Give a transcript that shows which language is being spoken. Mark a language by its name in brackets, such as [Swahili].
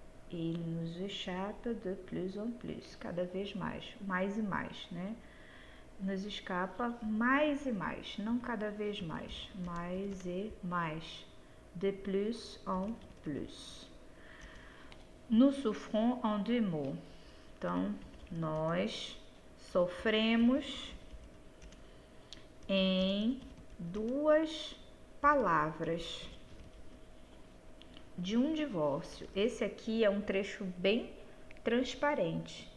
[Portuguese] Ele nos escapa [French] de plus en plus, [Portuguese] cada vez mais e mais, né? Nos escapa mais e mais, não cada vez mais e mais, [French] de plus en plus. Nous souffrons en deux mots. [Portuguese] Então, nós sofremos em duas palavras de um divórcio. Esse aqui é um trecho bem transparente.